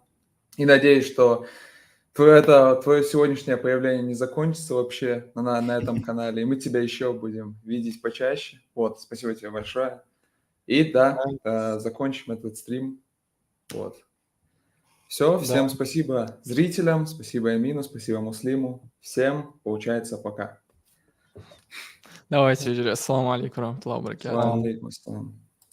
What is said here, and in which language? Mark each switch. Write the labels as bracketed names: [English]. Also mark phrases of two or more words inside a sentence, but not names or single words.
[Russian] И надеюсь, что твое сегодняшнее появление не закончится вообще на этом канале. И мы тебя еще будем видеть почаще. Вот, спасибо тебе большое. И да, закончим этот стрим. Вот. Все, Да, всем спасибо зрителям, спасибо Эмину, спасибо Муслиму. Всем, получается, пока. Давайте, [Arabic] السلام عليكم ورحمة الله وبركاته. سلام عليكم، السلام.